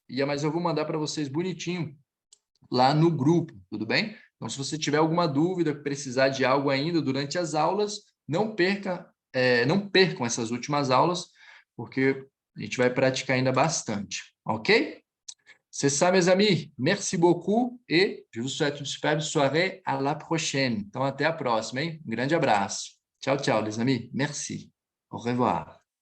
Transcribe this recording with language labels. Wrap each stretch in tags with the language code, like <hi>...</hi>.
<pt>Mas eu vou mandar para vocês bonitinho lá no grupo, tudo bem? Então, se você tiver alguma dúvida, precisar de algo ainda durante as aulas, não percam essas últimas aulas, porque a gente vai praticar ainda bastante, ok?</pt> <fr>C'est ça, mes amis. Merci beaucoup et je vous souhaite une superbe soirée. À la prochaine.</fr> <pt>Então, até a próxima, hein? Um grande abraço. Tchau, tchau,</pt> <fr>les amis. Merci. Au revoir.</fr>